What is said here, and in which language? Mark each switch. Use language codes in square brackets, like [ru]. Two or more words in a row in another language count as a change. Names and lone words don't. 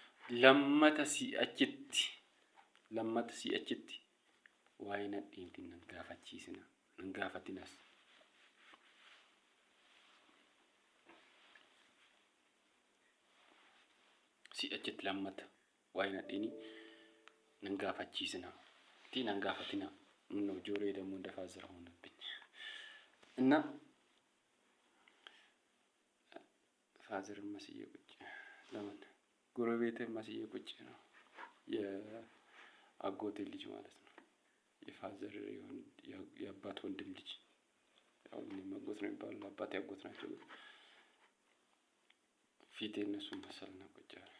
[om] lammata si'achitti waa'ee nadheentiin nan gaafachiisina nan gaafatinas. Si'achitti lammata waa'ee nadheenii nan gaafachiisina nan gaafatina [am] ነው ጆሮዬ ደግሞ እንደፋዘር ሆነብኝ እና ፋዘርን መስዬ ቁጭ ለምን ጎረቤቴን መስዬ ቁጭ ነው የአጎቴ ልጅ ማለት ነው የፋዘር የአባት ወንድም ልጅ ያው እኔም አጎት ነው የሚባለው አባቴ አጎት ናቸው ፊቴ እነሱን መሰልና ቁጭ